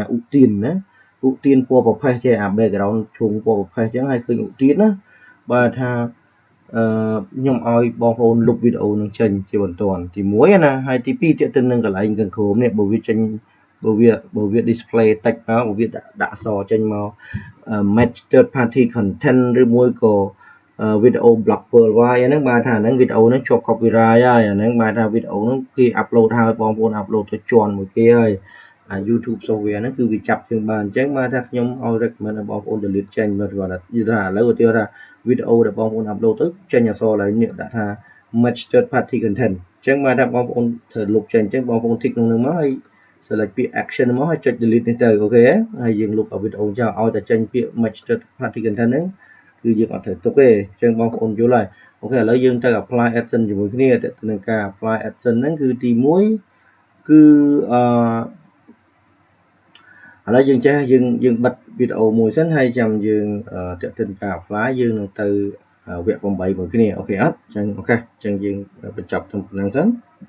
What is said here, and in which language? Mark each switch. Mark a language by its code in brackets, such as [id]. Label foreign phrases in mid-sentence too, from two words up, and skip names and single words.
[km] ឧទានណាឧទានពណ៌ប្រផេះចេះអា background ឈុំពណ៌ប្រផេះអញ្ចឹងហើយឃើញឧទានណាបាទថាខ្ញុំឲ្យបងប្អូនលុបវីដេអូនឹងចេញជាបន្ទាន់ទី1ណាហើយទី2ទៀតទៅនឹងកន្លែងកង្គ្រោមនេះបើវាចេញបើវា display text មកបើវាដាក់អ ក្សរចេញមក [en] match third party content [km] ឬមួយក៏វីដេអូ [en] block worldwide [km] ហ្នឹងបាទថាហ្នឹងវីដេអូហ្នឹងជាប់ copyright ហើយអាហ្នឹងបាទថាវីដេអូហ្នឹងគេ upload ហើយបងប្អូន upload ទៅជន់មួយគេហើយYouTube software ហ្នឹងគឺវាចាប់យើងបានអញ្ចឹងបាទថាខ្ញុំឲ្យ recommend ឲ្យបងប្អូន delete ចេញមើលគាត់ថានិយាយថាឥឡូវឧទាហរណ៍ថាវីដេអូដែលបងប្អូន upload ទៅចេញ អក្សរឡើងនេះដាក់ថា [en] match third party content [km] អញ្ចឹងបាទថាបងប្អូនត្រូវលុបចេញអញ្ចឹងបងប្អូន tick ក្នុងហ្នឹងមកហើយ select ពាក្យ action មកហើយចុច delete នេះទៅអូខេហើយយើងលុបវីដេអូចោលឲ្យតែចេញពាក្យ [en] match third party content [km] ហ្នឹងគឺយើងអត់ត្រូវទុកទេអញ្ចឹងបងប្អូនយល់ហើយអូខេឥឡូវយើងទៅ [en] apply AdSense [km] ជាមួយគ្នាទៅនឹងការ [en] apply AdSense [km] ហ្នឹងគឺទី1គឺឥឡូវយើងចេះយើងបិទវីដេអូមួយសិនហើយចាំយើងតាក់ទិនការ apply យើងនឹងទៅវគ្គ8មួយគ្នាអូខេអត់អញ្ចឹងអូខេអញ្ចឹងយើងបញ្ចប់ត្រឹមប៉ុណ្្នឹងសិន